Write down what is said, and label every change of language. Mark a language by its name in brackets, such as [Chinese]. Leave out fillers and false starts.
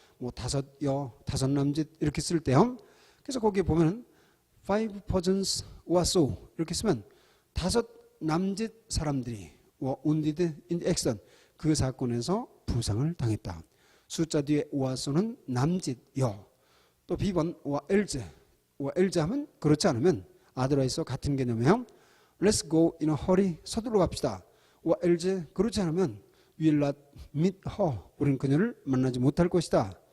[Korean] 뭐 다섯 여, 다섯 남짓 이렇게 쓸 때요. 그래서 거기에 보면 [English] five persons [Korean] 오와소 이렇게 쓰면 다섯 남짓 사람들이 [English] wounded in action [Korean] 그 사건에서 부상을 당했다. 숫자 뒤에 오와소는 남짓 여. 또 B번 와 else 하면 그렇지 않으면 otherwise 같은 개념이에요. [English] Let's go in a hurry [Korean] 서둘러 갑시다. 와 else 그렇지 않으면 [English] we will not meet her [Korean] 우리는 그녀를 만나지 못할 것이다.